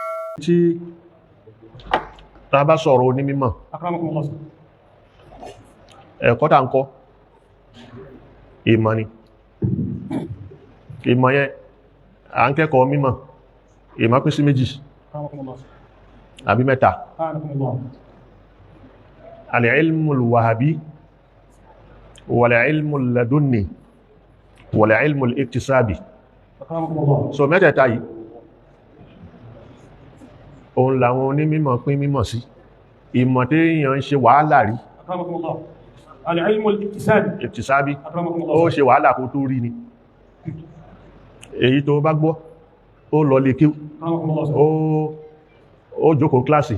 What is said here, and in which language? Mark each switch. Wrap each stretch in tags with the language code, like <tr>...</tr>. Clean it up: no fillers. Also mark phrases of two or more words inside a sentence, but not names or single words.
<yo>tí ta bá sọ̀rọ̀ oní mímọ̀ ẹ̀kọ́ tá ń kọ́ ìmọ̀ ni ìmọ̀ yẹn à ń kẹ́kọ̀ọ́ mímọ̀ ìmọ̀ pín sí méjì àbí mẹ́ta</yo> <ar>العلم الوهبي والعلم اللدني والعلم الاكتسابي</ar> <yo>so mẹ́tẹ̀ẹ̀ta yìí òun làwọn onímọ̀ pín mímọ̀ sí ìmọ̀ tí èèyàn ń ṣe wàhálà rí iktisabi ó ṣe wàhálà kó tó rí ni èyí tó bá gbọ́ ó lọ lè kí ó jókòó kíláàsì</yo>